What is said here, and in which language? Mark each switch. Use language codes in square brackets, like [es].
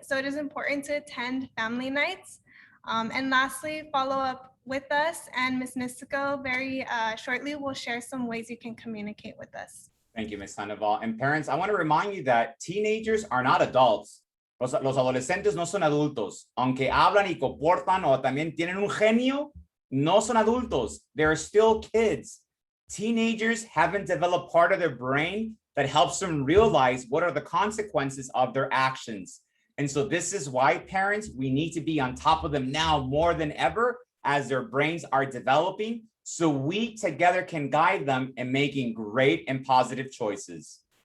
[en] So it is important to attend family nights. And lastly, follow up with us, and Ms. Nistico very shortly will share some ways you can communicate with us. Thank you, Ms. Sandoval. And parents, I want to remind you that teenagers are not adults. [es] Los adolescentes no son adultos. Aunque hablan y comportan o también tienen un genio, no son adultos. [en] They're still kids. Teenagers haven't developed part of their brain that helps them realize what are the consequences of their actions. And so this is why, parents, we need to be on top of them now more than ever as their brains are developing, so we together can guide them in making great and positive choices.